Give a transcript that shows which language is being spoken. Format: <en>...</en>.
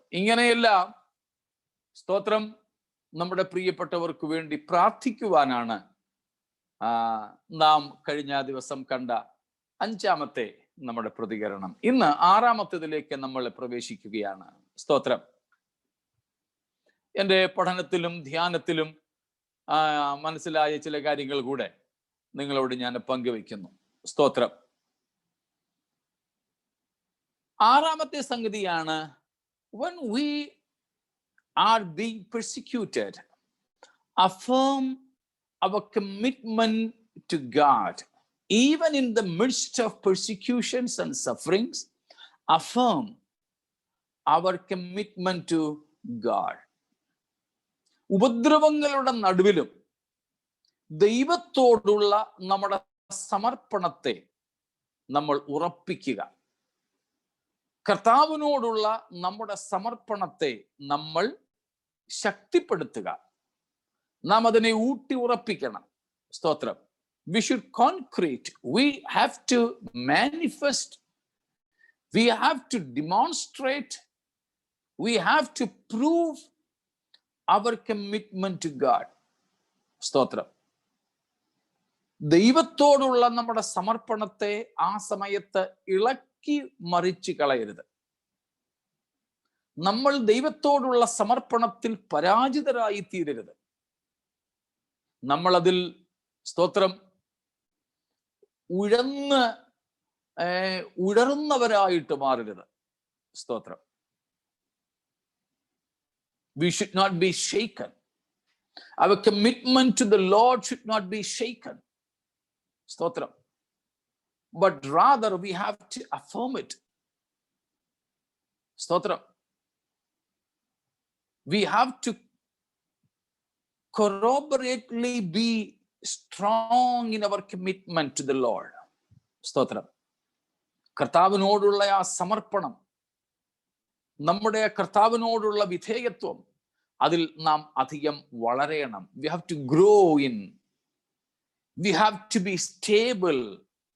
<ml>ഇങ്ങനെയെല്ലാം സ്തോത്രം നമ്മുടെ പ്രിയപ്പെട്ടവർക്ക് വേണ്ടി പ്രാർത്ഥിക്കുവാനാണ് നാം കഴിഞ്ഞ ദിവസം കണ്ട 5ാമത്തെ നമ്മുടെ പ്രതികരണം. ഇന്ന് 6ാമത്തേതിലേക്ക് നമ്മൾ പ്രവേശിക്കുകയാണ്. സ്തോത്രം. എൻ്റെ പഠനത്തിലും ധ്യാനത്തിലും മനസ്സിലായ ചില കാര്യങ്ങൾ കൂടെ നിങ്ങളോട് ഞാൻ പങ്കുവയ്ക്കുന്നു. സ്തോത്രം. 6ാമത്തെ സംഗതിയാണ്,</ml> <en>when we are being persecuted, affirm our commitment to God. Even in the midst of persecutions and sufferings, affirm our commitment to God.</en> <ml>ഉപദ്രവങ്ങളുടെ നടുവിലും ദൈവത്തോടുള്ള നമ്മുടെ സമർപ്പണത്തെ നമ്മൾ ഉറപ്പിക്കുക. കർത്താവിനോടുള്ള നമ്മുടെ സമർപ്പണത്തെ നമ്മൾ ശക്തിപ്പെടുത്തുക. നാം അതിനെ ഊട്ടി ഉറപ്പിക്കണം. സ്തോത്രം.</ml> <en>We should concrete. We have to manifest. We have to demonstrate. We have to prove our commitment to God.</en> <ml>സ്തോത്രം. ദൈവത്തോടുള്ള നമ്മുടെ സമർപ്പണത്തെ ആ സമയത്ത് ഇളക്കി മറിച്ച് കളയരുത്. നമ്മൾ ദൈവത്തോടുള്ള സമർപ്പണത്തിൽ പരാജിതരായി തീരരുത്. നമ്മളതിൽ സ്തോത്രം ഉഴന്ന് ഉടർന്നവരായിട്ട് മാറരുത്. സ്തോത്രം.</ml> <en>We should not be shaken. Our commitment to the Lord should not be shaken. Stotram. But rather we have to affirm it.</en> <ml>Stotram.</ml> <en>We have to corroborately be strong in our commitment to the Lord.</en> <ml>Stotram. കർത്താവിനോടുള്ള ആ സമർപ്പണം, നമ്മുടെ കർത്താവിനോടുള്ള വിധേയത്വം, അതിൽ നാം അധികം വളരണം.</ml> <en>We have to grow in. We have to be stable.</en>